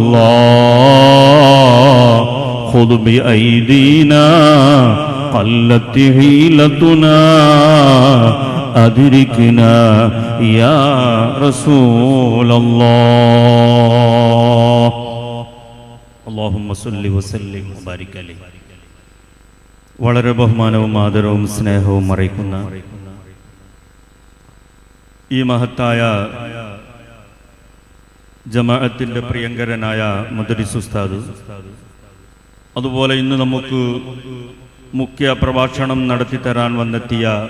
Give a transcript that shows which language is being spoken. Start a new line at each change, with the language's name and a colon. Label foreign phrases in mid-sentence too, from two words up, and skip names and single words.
Arabic: الله خذ بأيدينا قلت هيلتنا أدركنا يا رسول الله اللهم صل وسلم وبارك عليه.
Malayalam: വളരെ ബഹുമാനവും ആദരവും സ്നേഹവും അറിയിക്കുന്ന ഈ മഹത്തായ ജമാഅത്തിന്റെ പ്രിയങ്കരനായ മുദരിസ് ഉസ്താദ്, അതുപോലെ ഇന്ന് നമുക്ക് മുഖ്യ പ്രഭാഷണം നടത്തി തരാൻ വന്നെത്തിയ